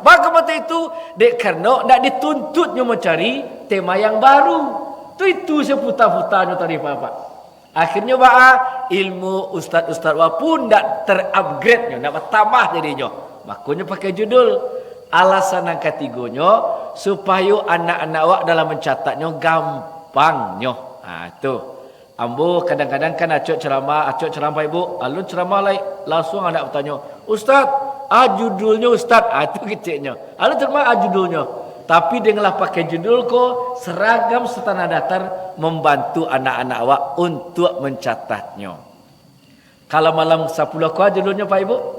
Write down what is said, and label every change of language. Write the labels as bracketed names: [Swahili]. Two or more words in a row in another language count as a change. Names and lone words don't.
[Minangkabau] Maka mata itu dek karena nak dituntutnya mencari tema yang baru. [Indonesian] Itu saya putar-putarnya tadi Pak. Akhirnya ilmu ustaz-ustaz pun tak terupgrade-nya, tak bertambah jadinya. Makanya pakai judul. Alasan yang ketiganya supaya anak-anak awak dalam mencatatnya gampangnya. Tu. [Minangkabau] Ambo kadang-kadang kan acok ceramah Ibu, alun ceramah langsung anak bertanya, Ustaz, judulnya Ustaz. Tu kecilnya. Alun ceramah judulnya. [Indonesian] Tapi dengarlah pakai judul ko seragam setanah datar membantu anak-anak awak untuk mencatatnya. [Minangkabau] Kalau malam 10 ko judulnya Pak Ibu?